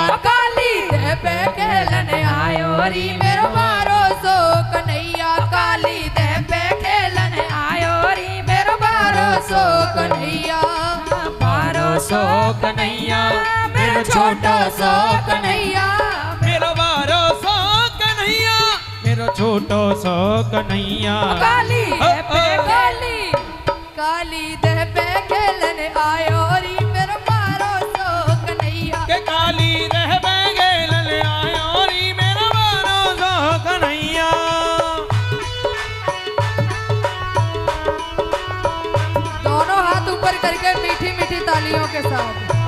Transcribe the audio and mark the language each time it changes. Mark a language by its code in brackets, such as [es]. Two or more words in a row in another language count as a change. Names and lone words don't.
[bra] काली दह पे खेलन आयो री मेरो बारो सो कन्हैया। काली दह पे खेलन आयो री मेरो बारो सो कन्हैया। बारो सो कन्हैया, मेरो छोटा सो कन्हैया। मेरो बारो सो कन्हैया, मेरो छोटो सो कन्हैया। काली दह पे काली काली दह पे खेलन आयो री मेरो बारो सो कन्हैया। के काली दह पे खेलन आयो री मेरो बारो सो कन्हैया। [hi] दोनों हाथ ऊपर करके मीठी मीठी तालियों के साथ।